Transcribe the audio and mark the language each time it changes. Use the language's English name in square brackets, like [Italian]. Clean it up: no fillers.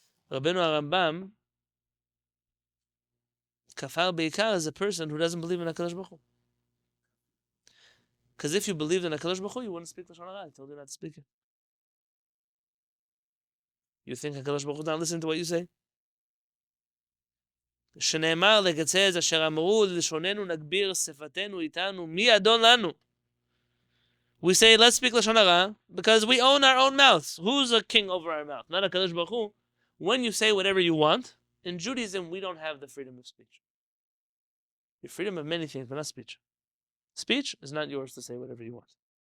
[English] Rabbenu HaRambam, kafar beikar is a person who doesn't believe in HaKadosh Baruch Hu. Because if you believed in HaKadosh Baruch Hu, you wouldn't speak Lashon Hara. I told you not to speak it. You think HaKadosh Baruch Hu not listening to what you say? [Hebrew] שנאמר לקצץ אשר אמרו לשוננו נגביר שפתנו איתנו מי אדון לנו. [English] We say let's speak Lashon Hara because we own our own mouths. Who's a king over our mouth? Not HaKadosh Baruch Hu. When you say whatever you want, in Judaism we don't have the freedom of speech. Your freedom of many things, but not speech. Speech is not yours to say whatever you want.